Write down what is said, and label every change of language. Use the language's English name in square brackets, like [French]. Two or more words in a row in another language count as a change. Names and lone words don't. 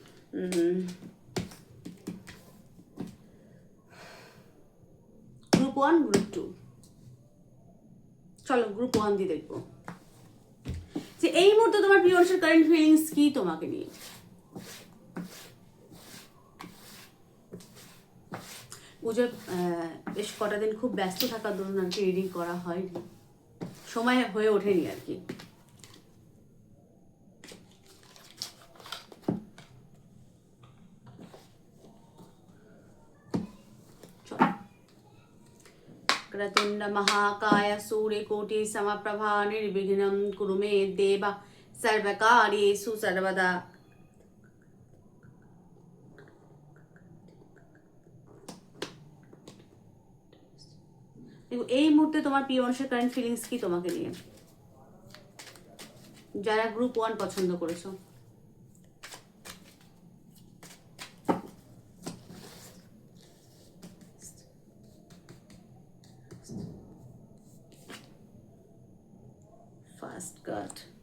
[Bangla] গ্রুপ 1, গ্রুপ 2, চলো গ্রুপ 1 দিয়ে দেখবো যে এই মুহূর্তে তোমার প্রিয় মানুষের [English] current feelings [Bangla] কি তোমাকে নিয়ে। পুজোর বেশ কটা দিন খুব ব্যস্ত থাকার দরুন আর কি রিডিং করা হয়নি, সময় হয়ে ওঠেনি আর কি। [Sanskrit] क्रतुंड महाकाय सूर्यकोटि समप्रभा निर्विघ्नं कुरु मे देव सर्वकार्येषु सर्वदा। [Bangla] এই মুহূর্তে তোমার প্রিয় মানুষের [English] current feelings [Bangla] কি তোমাকে নিয়ে, যারা গ্রুপ 1 পছন্দ করেছো। [English] First card,